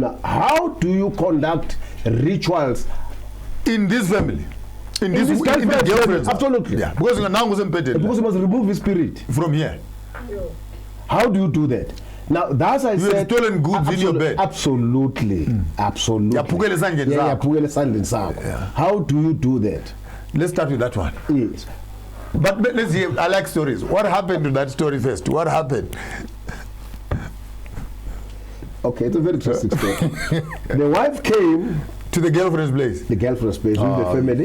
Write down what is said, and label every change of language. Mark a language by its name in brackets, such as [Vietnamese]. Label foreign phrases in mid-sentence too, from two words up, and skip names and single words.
[English] Now, how do you conduct rituals In this family? In this girlfriend's girlfriend's family? Absolutely. Yeah. Because now Because you must remove his spirit. from here. How do you do that? Now, that's I You have said. stolen goods in your bed. Absolutely. Absolutely. [Zulu] Yaphukela esandleni sakho. yaphukela esandleni sakho. [English] How do you do that? Let's start with that one. Yes. But let's hear, I like stories. What happened to that story first? What happened? Okay, it's a very interesting story. The wife came To the girlfriend's place. the girlfriend's place with the family.